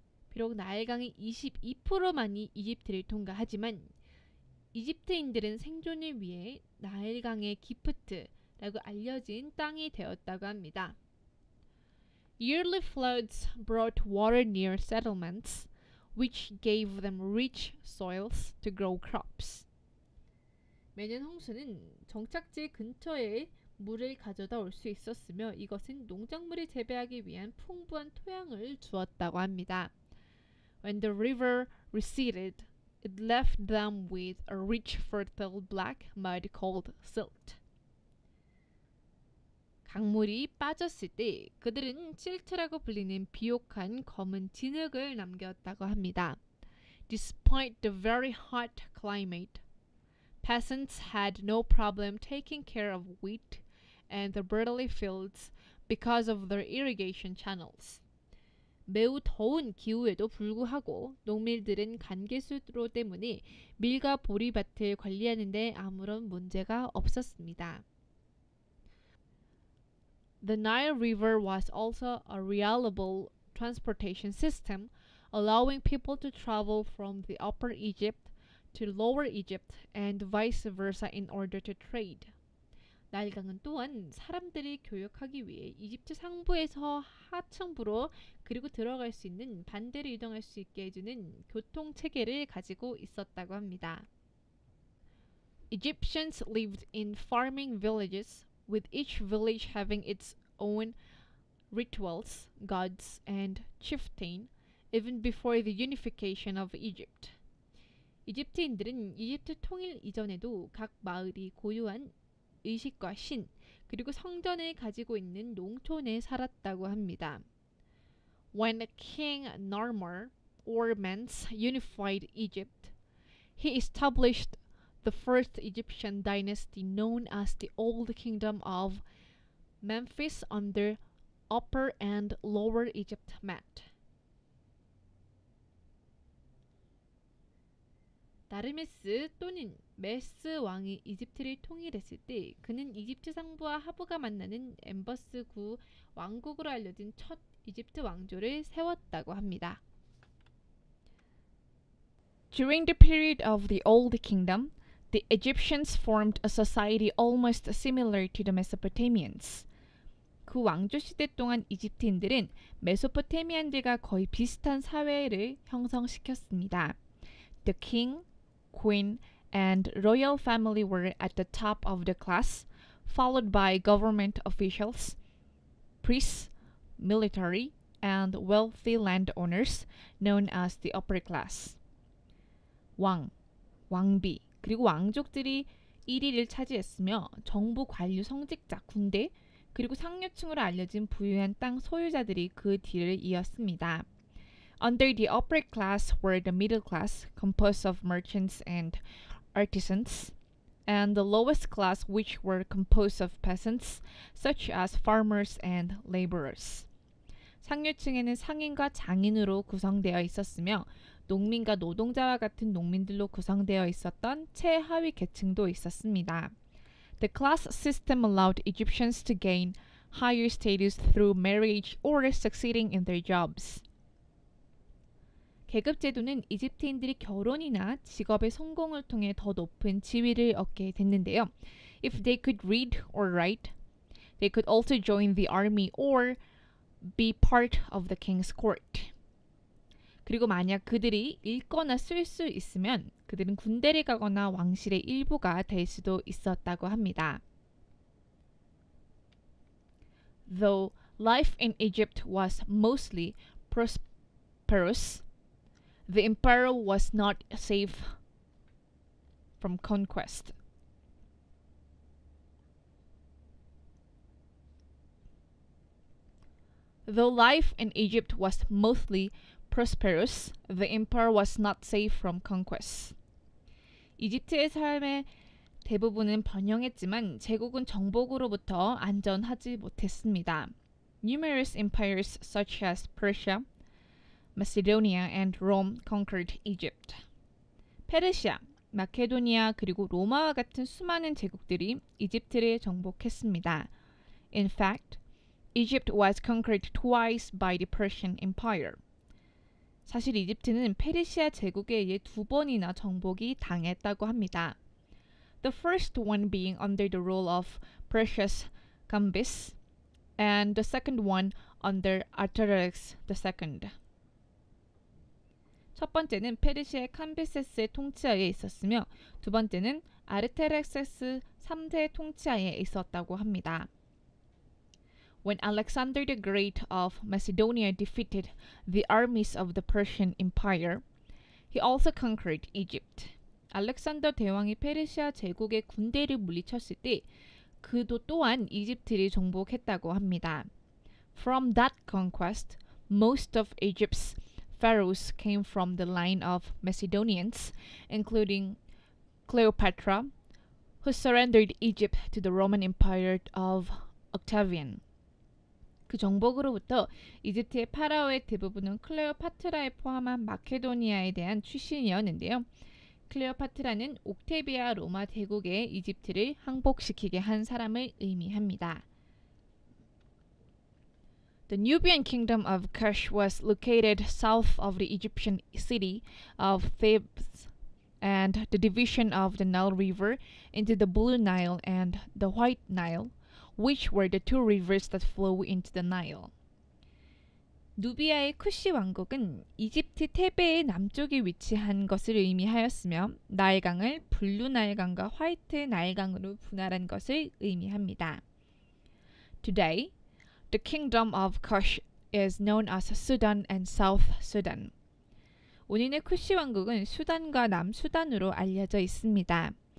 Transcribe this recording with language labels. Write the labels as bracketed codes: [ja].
[ko] 비록 나일강의 22%만이 이집트를 통과하지만 이집트인들은 생존을 위해 나일강의 기프트라고 알려진 땅이 되었다고 합니다. [en] Yearly floods brought water near settlements, which gave them rich soils to grow crops. [ko] 매년 홍수는 정착지 근처에 물을 가져다 올 수 있었으며 이것은 농작물을 재배하기 위한 풍부한 토양을 주었다고 합니다. [en] When the river receded, it left them with a rich fertile black mud called silt. [ko] 강물이 빠졌을 때 그들은 실트라고 불리는 비옥한 검은 진흙을 남겼다고 합니다. [en] Despite the very hot climate, peasants had no problem taking care of wheat and the barley fields because of their irrigation channels. [ko] 매우 더운 기후에도 불구하고 농민들은 간개수로 때문에 밀과 보리밭을 관리하는 데 아무런 문제가 없었습니다. [en] The Nile River was also a reliable transportation system, allowing people to travel from the Upper Egypt to Lower Egypt and vice versa in order to trade. [ko] 나일강은 또한 사람들이 교역하기 위해 이집트 상부에서 하층부로 그리고 들어갈 수 있는 반대로 이동할 수 있게 해주는 교통 체계를 가지고 있었다고 합니다. [en] Egyptians lived in farming villages, with each village having its own rituals, gods, and chieftain, even before the unification of Egypt. [ko] 이집트인들은 이집트 통일 이전에도 각 마을이 고유한 의식과 신, 그리고 성전을 가지고 있는 농촌에 살았다고 합니다. [en] When King Narmer or Mens unified Egypt, he established the first Egyptian dynasty known as the Old Kingdom of Memphis under Upper and Lower Egypt met. [ko] 나르메스 또는 메스 왕이 이집트를 통일했을 때 그는 이집트 상부와 하부가 만나는 엠버스 구 왕국으로 알려진 첫 이집트 왕조를 세웠다고 합니다. [en] During the period of the Old Kingdom, the Egyptians formed a society almost similar to the Mesopotamians. [ko] 그 왕조 시대 동안 이집트인들은 메소포타미안들과 거의 비슷한 사회를 형성시켰습니다. [en] The king, queen, and royal family were at the top of the class, followed by government officials, priests, military, and wealthy landowners known as the upper class. [ko] 왕, 왕비, 그리고 왕족들이 1위를 차지했으며 정부 관료 성직자, 군대, 그리고 상류층으로 알려진 부유한 땅 소유자들이 그 뒤를 이었습니다. [en] Under the upper class were the middle class, composed of merchants and artisans, and the lowest class, which were composed of peasants, such as farmers and laborers. [ko] 상류층에는 상인과 장인으로 구성되어 있었으며 농민과 노동자와 같은 농민들로 구성되어 있었던 최하위 계층도 있었습니다. [en] The class system allowed Egyptians to gain higher status through marriage or succeeding in their jobs. [ko] 계급 제도는 이집트인들이 결혼이나 직업의 성공을 통해 더 높은 지위를 얻게 됐는데요. [en] If they could read or write, they could also join the army or be part of the king's court. [ko] 그리고 만약 그들이 읽거나 쓸 수 있으면 그들은 군대를 가거나 왕실의 일부가 될 수도 있었다고 합니다. [en] Though life in Egypt was mostly prosperous, the empire was not safe from conquest. Though life in Egypt was mostly prosperous, the empire was not safe from conquest. [ko] 이집트의 삶의 대부분은 번영했지만 제국은 정복으로부터 안전하지 못했습니다. [en] Numerous empires such as Persia, Macedonia, and Rome conquered Egypt. [ko] 페르시아, 마케도니아 그리고 로마와 같은 수많은 제국들이 이집트를 정복했습니다. [en] In fact, Egypt was conquered twice by the Persian Empire. [ko] 사실 이집트는 페르시아 제국에 의해 2번이나 정복이 당했다고 합니다. [en] The first one being under the rule of Persia's Cambyses, and the second one under Artaxerxes II. [ko] 첫 번째는 페르시아의 캄비세스의 통치하에 있었으며 두 번째는 아르테렉세스 3세의 통치하에 있었다고 합니다. [en] When Alexander the Great of Macedonia defeated the armies of the Persian Empire, he also conquered Egypt. [ko] 알렉산더 대왕이 페르시아 제국의 군대를 물리쳤을 때 그도 또한 이집트를 정복했다고 합니다. [en] From that conquest, most of Egypt's pharaohs came from the line of Macedonians, including Cleopatra, who surrendered Egypt to the Roman Empire of Octavian. [ko] 그 정복으로부터 이집트의 파라오의 대부분은 클레오파트라에 포함한 마케도니아에 대한 출신이었는데요. 클레오파트라는 옥테비아 로마 대국의 이집트를 항복시키게 한 사람을 의미합니다. [en] The Nubian kingdom of Kush was located south of the Egyptian city of Thebes, and the division of the Nile River into the Blue Nile and the White Nile, which were the two rivers that flow into the Nile. [ko] 누비아의 쿠시 왕국은 이집트 테베의 남쪽에 위치한 것을 의미하였으며 나일강을 블루 나일강과 화이트 나일강으로 분할한 것을 의미합니다. [en] Today, the kingdom of Kush is known as Sudan and South Sudan. [ko] 오늘의 쿠시 왕국은 수단과 남수단으로 알려져 있습니다.